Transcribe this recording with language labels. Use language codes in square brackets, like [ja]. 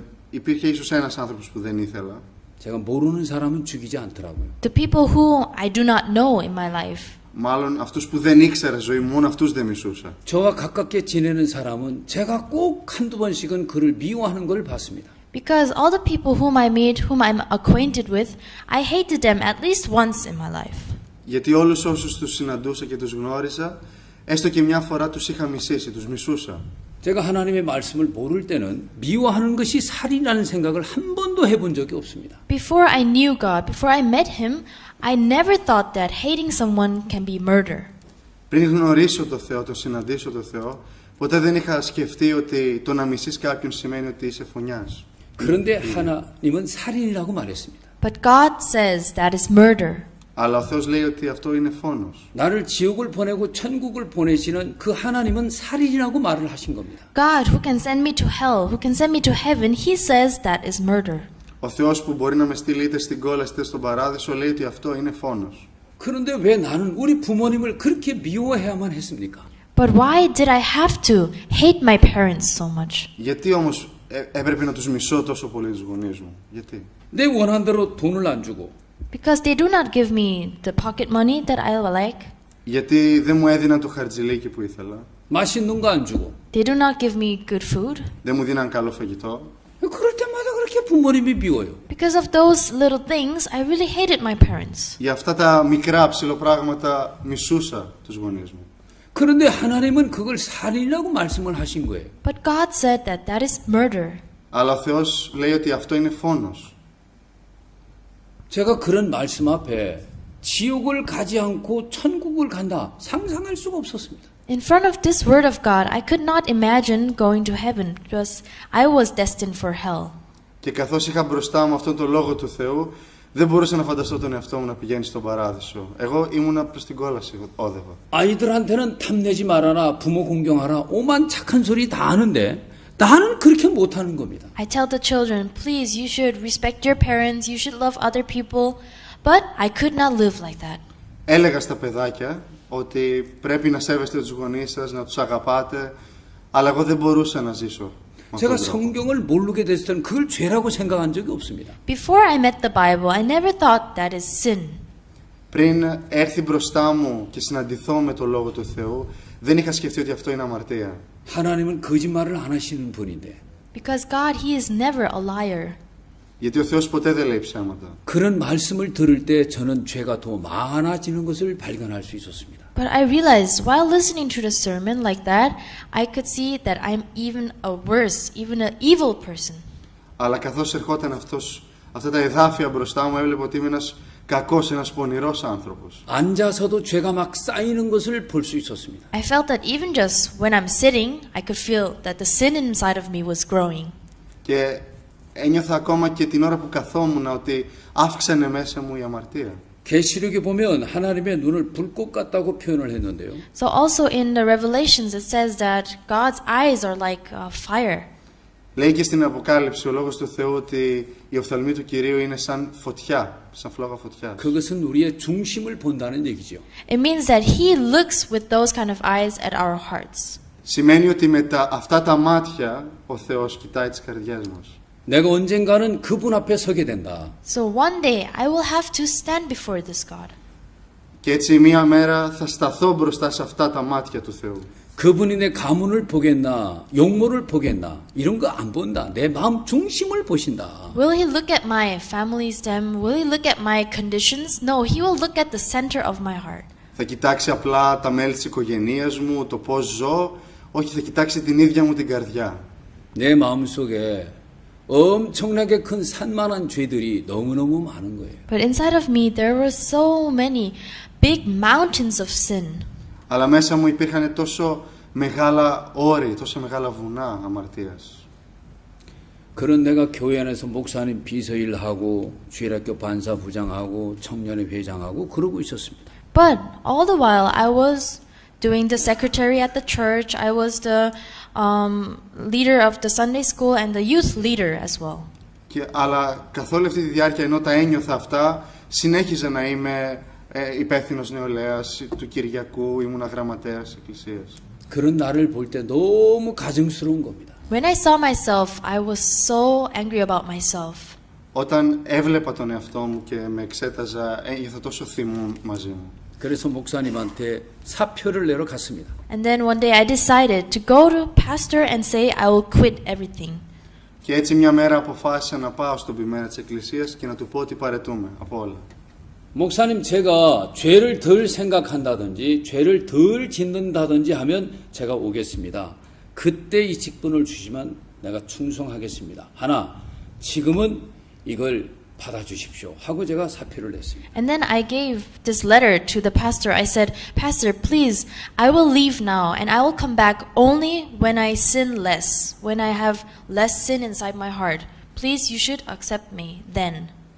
[el] Υπήρχε ίσως ένας άνθρωπος που δεν ήθελα. [ko] 제가 모르는 사람은 죽이지 않더라고요. [en] The people who I do not know in my life. [el] Μάλλον αυτούς που δεν ήξερα ζωή μου, μόνο αυτούς δεν μισούσα. [ko] 저와 가깝게 지내는 사람은 제가 꼭 한두 번씩은 그를 미워하는 걸 봤습니다. [en] Because all the people whom I meet, whom I'm acquainted with, I hated them at least once in my life. [el] Γιατί όλους όσους τους συναντούσα και τους γνώριζα, έστω και μια φορά τους είχα μισήσει, τους μισούσα. [ko] 제가 하나님의 말씀을 모를 때는 미워하는 것이 살인이라는 생각을 한 번도 해본 적이 없습니다. [en] Before I knew God, before I met Him, I never thought that hating someone can be murder. [el] Πριν γνωρίσω το Θεό, τον συναντήσω το Θεό, ποτέ δεν είχα σκεφτεί ότι το να μισείς κάποιον σημαίνει ότι είσαι φωνιάς. [ko] 그런데 하나님은 살인이라고 말했습니다. [en] But God says that is murder. [el] Αλλά ο Θεός λέει ότι αυτό είναι φόνος. [ko] 나를 지옥을 보내고 천국을 보내시는 그 하나님은 살인이라고 말을 하신 겁니다. [en] God, who can send me to hell, who can send me to heaven, He says that is murder. [el] Ο Θεός που μπορεί να με στείλει είτε στην κόλαση είτε στον παράδεισο λέει ότι αυτό είναι φόνος. [ko] 그런데 왜 나는 우리 부모님을 그렇게 미워해야만 했습니까? [en] But why did I have to hate my parents so much? [el] Γιατί όμως έπρεπε να τους μισώ τόσο πολύ τους γονείς μου? Γιατί? [ko] 내 원한 대로 돈을 안 주고 [en] Because they do not give me the pocket money that I like. [el] Γιατί δεν μου έδιναν το χαρτζηλίκι που ήθελα. [ko] 맛있는 거 안 주고. [en] They do not give me good food. [el] Δεν μου δίναν καλό φαγητό. [ko] 그럴 때마다 그렇게 부모님이 미워요. [en] Because of those little things, I really hated my parents. [el] Για αυτά τα μικρά ψηλοπράγματα μισούσα τους γονείς μου. [ko] 그런데 하나님은 그걸 살인이라고 말씀을 하신 거예요. [en] But God said that that is murder. [el] Αλλά ο Θεός λέει ότι αυτό είναι φόνος. [ko] 제가 그런 말씀 앞에 지옥을 가지 않고 천국을 간다 상상할 수가 없었습니다. [en] In front of this word of God, I could not imagine going to heaven because I was destined for hell. [el] Και καθώς είχα μπροστά μου αυτόν τον λόγο του Θεού, δεν μπορούσα να φανταστώ τον εαυτό μου να πηγαίνει στον παράδεισο. Εγώ ήμουνα προς την κόλαση, όδευα. [ko] 아이들한테는 탐내지 말아라, 부모 공경하라, 오만 착한 소리 다 하는데 나는 그렇게 못하는 겁니다. [en] I tell the children, please, you should respect your parents, you should love other people, but I could not live like that. [el] Έλεγα στα παιδάκια ότι πρέπει να σέβεστε τους γονείς σας, να τους αγαπάτε, αλλά εγώ δεν μπορούσα να ζήσω. [ko] 제가 성경을 모르게 됐을 때는 그걸 죄라고 생각한 적이 없습니다. [en] Before I met the Bible, I never thought that is sin. [el] Πριν έρθει μπροστά μου και συναντηθώ με το Λόγο του Θεού, δεν είχα σκεφτεί ότι αυτό είναι αμαρτία. [ko] 하나님은 거짓말을 안 하시는 분인데. [en] Because God, He is never a liar. [el] Γιατί ο Θεός ποτέ δεν λέει ψέματα. [ko] 그런 말씀을 들을 때 저는 죄가 더 많아지는 것을 발견할 수 있었습니다. [en] But I realized while listening to the sermon like that, I could see that I'm even a worse, even an evil person. [el] Αλλά καθώς ερχόταν αυτά τα εδάφια μπροστά μου, έβλεπα ότι είμαι ένας κακός, ένας πονηρός άνθρωπος. [ko] 앉아서도 죄가 막 쌓이는 것을 볼 수 있었습니다. [en] I felt that even just when I'm sitting, I could feel that the sin inside of me was growing. [el] Και ένιωθα ακόμα και την ώρα που καθόμουν ότι αύξανε μέσα μου η αμαρτία. [ko] 계시록에 보면 하나님의 눈을 불꽃 같다고 표현을 했는데요. [en] So also in the Revelations it says that God's eyes are like fire. [el] Λέει και στην Αποκάλυψη ο Λόγος του Θεού ότι η οφθαλμή του Κυρίου είναι σαν φωτιά, σαν φλόγα φωτιάς. [ko] 그것은 우리의 중심을 본다는 얘기죠. [en] It means that He looks with those kind of eyes at our hearts. [el] Σημαίνει ότι με αυτά τα μάτια ο Θεός κοιτάει τις καρδιές μας. [ko] 내가 언젠가는 그분 앞에 서게 된다. [en] So one day I will have to stand before this God. [el] Και έτσι μία μέρα θα σταθώ μπροστά σε αυτά τα μάτια του Θεού. [ko] 그분이 내 가문을 보겠나, 용모를 보겠나, 이런 거 안 본다. 내 마음 중심을 보신다. [en] Will He look at my family stem? Will He look at my conditions? No, He will look at the center of my heart. [el] Θα κοιτάξει απλά τα μέλη της οικογένειας μου, το πώς ζω, όχι θα κοιτάξει την ίδια μου την καρδιά. [ko] 내 마음속에 엄청나게 큰 산만한 죄들이 너무너무 많은 거예요. [en] But inside of me there were so many big mountains of sin. [el] Αλλά μέσα μου υπήρχαν τόσο μεγάλα όρη, τόσο μεγάλα βουνά αμαρτίας. [ko] 그런 내가 교회 안에서 목사님 비서일 하고 주일학교 반사 부장하고 청년회 회장하고 그러고 있었습니다. [en] But all the while I was doing the secretary at the church, I was the leader of the Sunday school and the youth leader as well. [el] Αλλά καθ' όλη αυτή τη διάρκεια ενώ τα ένιωθα αυτά, συνέχιζα να είμαι υπεύθυνος νεολαίας του Κυριακού, ήμουνα γραμματέας της Εκκλησίας. [ko] 그런 나를 볼 때 너무 가증스러운 겁니다. [en] When I saw myself, I was so angry about myself. [el] Όταν έβλεπα τον εαυτό μου και με εξέταζα, ένιωθα τόσο θυμό μαζί μου. [ko] 그래서 목사님한테 사표를 내러 갔습니다. [en] And then one day I decided to go to pastor and say I will quit everything. [el] Και έτσι μια μέρα αποφάσισα να πάω στον ποιμένα της Εκκλησίας και να του πω ότι παρετούμε από όλα. [ko] 목사님, 제가 죄를 덜 생각한다든지 죄를 덜 짓는다든지 하면 제가 오겠습니다. 그때 이 직분을 주시면 내가 충성하겠습니다. 하나, 지금은 이걸 받아주십시오 하고 제가 사표를 냈습니다. [en] And then I gave this letter to the pastor. I said, Pastor, please, I will leave now and I will come back only when I sin less, when I have less sin inside my heart. Please, you should accept me then.